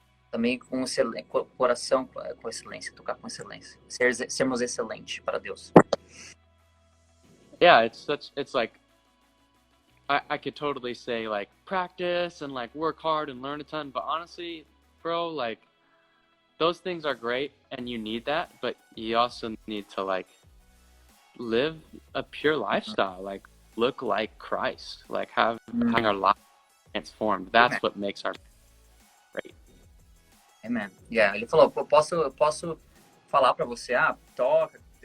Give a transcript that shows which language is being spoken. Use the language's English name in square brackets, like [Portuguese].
[Portuguese] Também com coração com excelência, tocar com excelência. Sermos excelentes para Deus. [English] Yeah, it's like, I could totally say, like, practice and, like, work hard and learn a ton, but honestly, bro, like, those things are great and you need that, but you also need to, like, live a pure lifestyle, like, look like Christ, like, having our life transformed. That's what makes our great. [Portuguese] Amen. Yeah, ele falou, eu posso falar para você, toca,